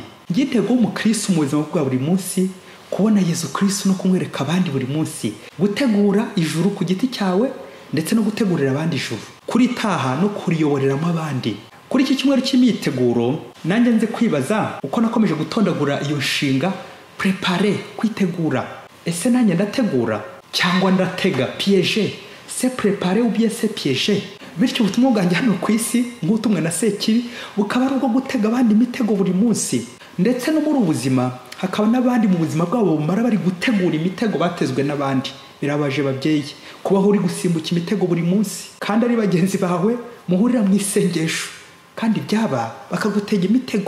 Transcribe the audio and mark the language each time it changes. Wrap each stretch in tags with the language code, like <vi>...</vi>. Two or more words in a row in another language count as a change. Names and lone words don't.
<rw>Ngintego y'umukristo mu buzima bwa buri munsi, kubona Yezu Kristo no kumwereka abandi buri munsi, gutegura ijuru ku giti cyawe ndetse no gutegurira abandi ijuru, kuritaha no kuriyoboreramo abandi. Kuri iki cyumweru cy'imyiteguro, nanjye nze kwibaza uko nakomeje gutondagura iyo nshinga, préparer, kwitegura. Ese nanjye ndategura cyangwa ndatega, piéger?</rw> <fr>C'est préparer ou bien c'est piéger?</fr> <rw>Bityo ubutumwa bwanjye hano ku isi nk'utumwe na Sekibi bukaba ari ubwo gutega abandi imitego buri munsi, ndetse no muri ubuzima hakaba n'abandi mu buzima bwabo bumara bari gutegura imitego batezwe n'abandi. Birabaje babyeyi kubaho uri gusimbuka imitego buri munsi, kandi ari bagenzi bawe muhurira mu isengesho, kandi byaba bakagutega imitego.</rw>